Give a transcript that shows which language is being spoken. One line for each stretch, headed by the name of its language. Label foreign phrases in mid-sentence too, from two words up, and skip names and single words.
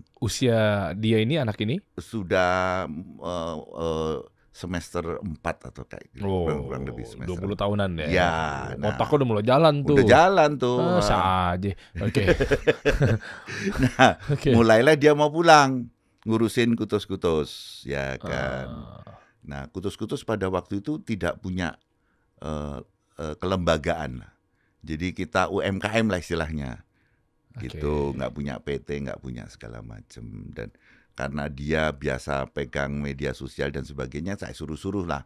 Indonesian: Usia dia ini, anak ini? Sudah semester 4 atau kayak gitu. Kurang lebih semester 20 tahunan ya? Ya. Otaknya udah mulai jalan tuh. Udah jalan tuh. Aja. Oke. Mulailah dia mau pulang. Ngurusin kutus-kutus, ya kan. Nah, kutus-kutus pada waktu itu tidak punya kelembagaan lah. Jadi kita UMKM lah istilahnya, gitu. Nggak punya PT, nggak punya segala macam. Dan karena dia biasa pegang media sosial dan sebagainya, saya suruh-suruh lah.